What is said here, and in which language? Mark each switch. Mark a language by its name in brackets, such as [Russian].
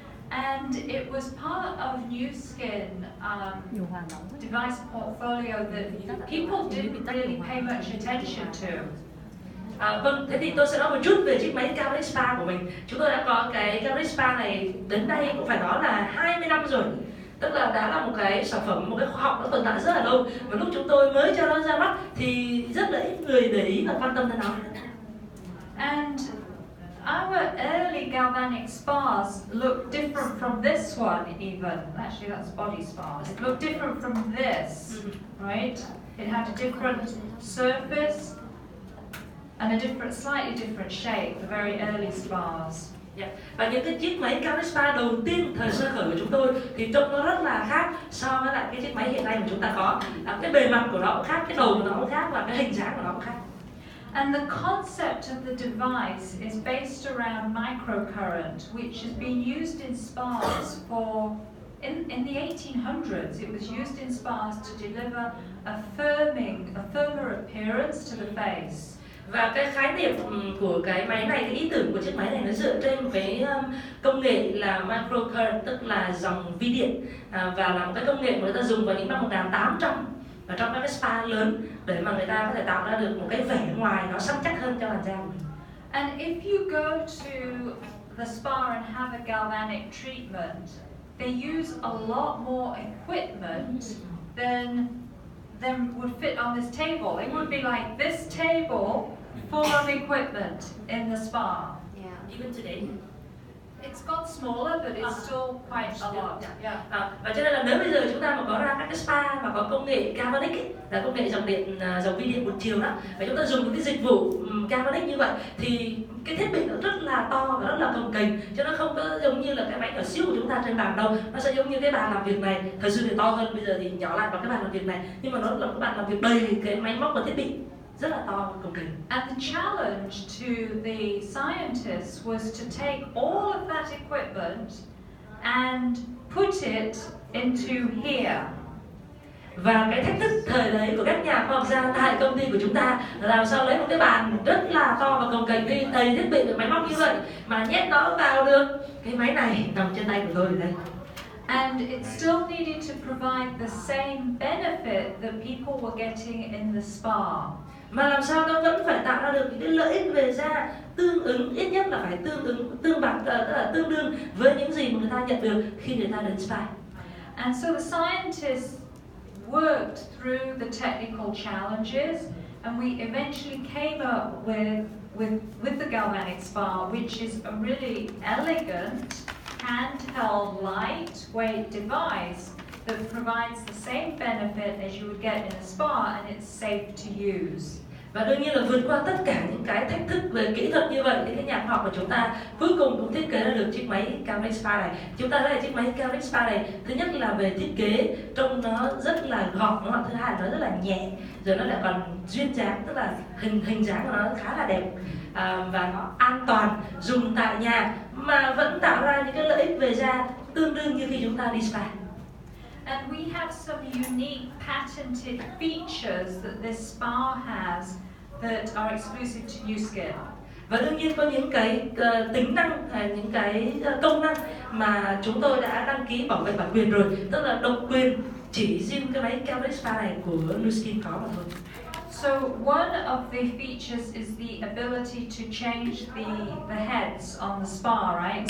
[English] And it was part of New Skin device portfolio that people didn't really pay much attention to. [Vietnamese] Vâng, thế thì tôi sẽ nói một chút về chiếc máy Galvanic Spa của mình. Chúng tôi đã có cái Galvanic Spa này đến đây cũng phải nói là 20 năm rồi. Tức là đã là một cái sản phẩm, một cái khoa học đã tồn tại rất là lâu. Và lúc chúng tôi mới cho nó ra mắt thì rất là ít người để ý và quan tâm đến nó. [English] And our early galvanic spas look different from this one even. Actually, that's body spas. It looked different from this, right? It had a different surface and a slightly different shape, the very early spas. Yeah. [Vietnamese] Và những cái chiếc máy Galvanic Spa đầu tiên thời sơ khởi của chúng tôi thì trông nó rất là khác so với lại cái chiếc máy hiện nay mà chúng ta có. Cái bề mặt của nó cũng khác, cái đầu của nó cũng khác và cái hình dáng của nó cũng khác. [English] And the concept of the device is based around microcurrent, which has been used in spas for, in the 1800s, it was used in spas to deliver a firmer appearance to the face. [Vietnamese] Và cái khái niệm của cái máy này, cái ý tưởng của chiếc máy này nó dựa trên một cái công nghệ là microcurrent, tức là dòng vi điện, và là một cái công nghệ mà người ta dùng vào những năm 1800 và trong các cái spa lớn để mà người ta có thể tạo ra được một cái vẻ ngoài nó săn chắc hơn cho làn da của mình. [English] And if you go to the spa and have a galvanic treatment, they use a lot more equipment than would fit on this table. It would be like this table full of equipment in the spa. Yeah. Even today. It's got smaller, but it's still quite a lot. Yeah. [Vietnamese] Và cho nên là nếu bây giờ chúng ta mà có ra các cái spa mà có công nghệ galvanic ấy, là công nghệ dòng vi điện một chiều đó, và chúng ta dùng những cái dịch vụ galvanic như vậy thì cái thiết bị nó rất là to và rất là cồng kềnh, chứ nó không có giống như là cái máy nhỏ xíu của chúng ta trên bàn đâu. Nó sẽ giống như cái bàn làm việc này, thời xưa thì to hơn, bây giờ thì nhỏ lại vào cái bàn làm việc này, nhưng mà nó là cái bàn làm việc đầy cái máy móc và thiết bị rất là to và cồng kềnh. [English] And the challenge to the scientists was to take all of that equipment and put it into here. [Vietnamese] Và cái thách thức thời đấy của các nhà khoa học gia tại công ty của chúng ta là làm sao lấy một cái bàn rất là to và cồng kềnh đi đầy thiết bị và máy móc như vậy mà nhét nó vào được cái máy này nằm trên tay của tôi đây. [English] And it still needed to provide the same benefit that people were getting in the spa. [Vietnamese] Mà làm sao nó vẫn phải tạo ra được những cái lợi ích về da tương ứng, ít nhất là phải tương bằng, tức là tương đương với những gì mà người ta nhận được khi người ta đến spa. [English] And so the scientists worked through the technical challenges, and we eventually came up with the galvanic spa, which is a really elegant, handheld, lightweight device that provides the same benefit as you would get in a spa, and it's safe to use. [Vietnamese] Và đương nhiên là vượt qua tất cả những cái thách thức về kỹ thuật như vậy thì các nhà khoa học của chúng ta cuối cùng cũng thiết kế ra được chiếc máy galvanic spa này. Chúng ta thấy là chiếc máy galvanic spa này, thứ nhất là về thiết kế trông nó rất là gọn, đúng không? Thứ hai là nó rất là nhẹ, rồi nó lại còn duyên dáng, tức là hình dáng của nó khá là đẹp, và nó an toàn dùng tại nhà mà vẫn tạo ra những cái lợi ích về da tương đương như khi chúng ta đi spa. [English] And we have some unique patented features that this spa has that are exclusive to Nu Skin. [Vietnamese] Và đương nhiên có những cái tính năng, những cái công năng mà chúng tôi đã đăng ký bảo vệ bản quyền rồi, tức là độc quyền chỉ riêng cái máy galvanic spa này của Nu Skin có mà thôi. [English] So one of the features is the ability to change the heads on the spa, right?